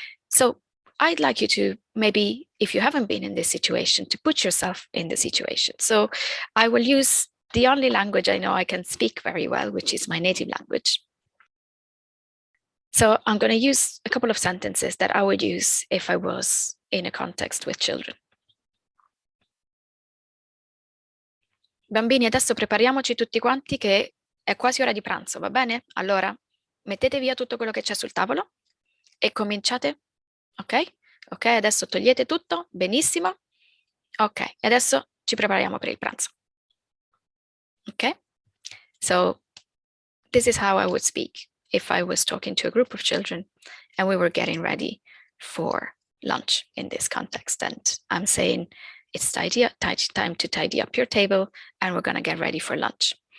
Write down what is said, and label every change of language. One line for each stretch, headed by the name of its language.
English: So I'd like you to, maybe if you haven't been in this situation, to put yourself in the situation. So I will use the only language I know I can speak very well, which is my native language. So I'm going to use a couple of sentences that I would use if I was in a context with children.
Italian: Bambini, adesso prepariamoci tutti quanti che è quasi ora di pranzo, va bene? Allora, mettete via tutto quello che c'è sul tavolo e cominciate. Ok? Ok, adesso togliete tutto, benissimo. Ok, adesso ci prepariamo per il pranzo. Ok?
English: So this is how I would speak if I was talking to a group of children and we were getting ready for lunch in this context. And I'm saying it's time to tidy up your table and we're going to get ready for lunch.